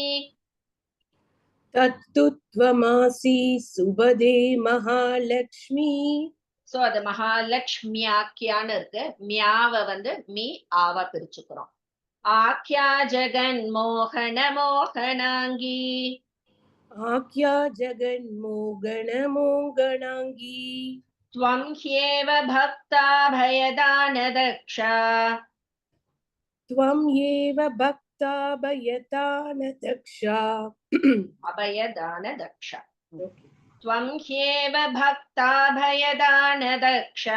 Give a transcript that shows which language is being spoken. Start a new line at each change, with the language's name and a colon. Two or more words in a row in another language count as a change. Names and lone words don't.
Sanskrit: तत्तु त्वमसि शुभदे महालक्ष्मी.
Tamil: சோ அது மகாலக்ஷ்மியாக்கியான்னு இருக்கு. மியாவை மீ ஆவா பிரிச்சுக்கிறோம்.
Sanskrit: आख्या जगन् मोहन मोहनाङ्गी. आख्या जगन् मोहन मोहनाङ्गी. त्वं ह्येव भक्ताभयदानदक्षा. त्वं एव भक्ताभयदानदक्षा. अभयदानदक्षा. त्वं ह्येव भक्ताभयदानदक्षा.